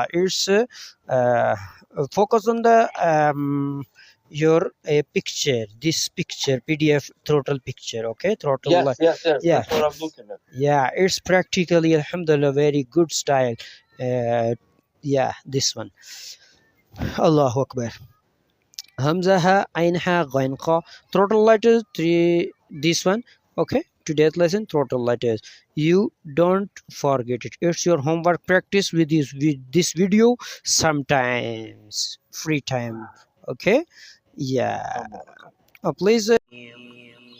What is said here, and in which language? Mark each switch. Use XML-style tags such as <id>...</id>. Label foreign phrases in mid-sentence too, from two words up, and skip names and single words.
<en>It's focus on the your picture, this picture, PDF total picture. Okay, total. Yes. Yeah, That's what I'm looking at. yeah, it's practically alhamdulillah very good style. Yeah, this one.</en> <ar>الله أكبر. همزة ها، عين ها, غين قا.</ar> <en>Total letters 3. This one. Okay. Today's lesson total letters. You don't forget it. It's your homework. Practice with this video sometimes. Free time. Okay. Yeah. Please.</en>